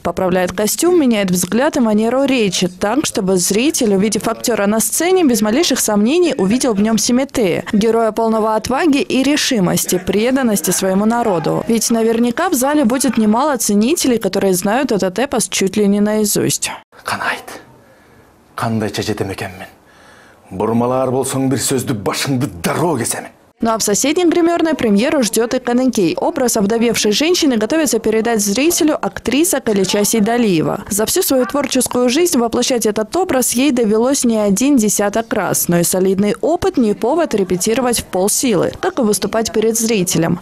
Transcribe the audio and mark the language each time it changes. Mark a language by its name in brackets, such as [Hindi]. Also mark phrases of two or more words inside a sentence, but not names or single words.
[Russian] Поправляет костюм, меняет взгляд и манеру речи так, чтобы зритель, увидев актера на сцене, без малейших сомнений увидел в нем Семетея. Героя полного отваги и решимости, преданности своему народу. Ведь наверняка в зале будет немало ценителей, которые знают этот эпос чуть ли не наизусть. [Kyrgyz] Канайт. Кандай чечетем экенмин. Бурмалар болсоң бир сөздү башыңды дароо кесемин. [Russian] Ну а в соседней гримерной премьеру ждет и Каныкей. Образ овдовевшей женщины готовится передать зрителю актриса Калича Сейдалиева. За всю свою творческую жизнь воплощать этот образ ей довелось не один десяток раз. Но и солидный опыт не повод репетировать в полсилы, как и выступать перед зрителем.